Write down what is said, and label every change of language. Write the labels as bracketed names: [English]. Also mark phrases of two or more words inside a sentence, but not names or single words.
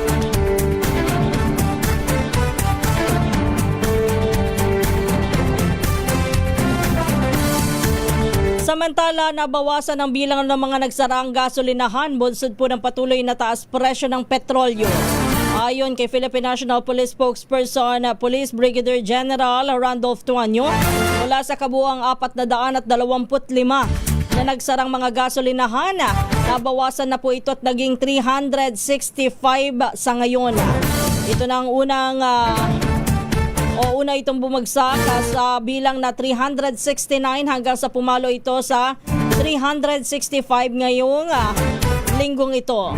[Filipino] Samantala, nabawasan ang bilang ng mga nagsaraang gasolinahan bunsod po ng patuloy na taas presyo ng petrolyo. Ayon kay Philippine National Police Spokesperson, Police Brigadier General Randolph Tuanyo, mula sa kabuuang 425 na nagsarang mga gasolinahan, nabawasan na po ito at naging 365 sa ngayon. Ito na ang una itong bumagsak sa bilang na 369 hanggang sa pumalo ito sa 365 ngayong linggong ito.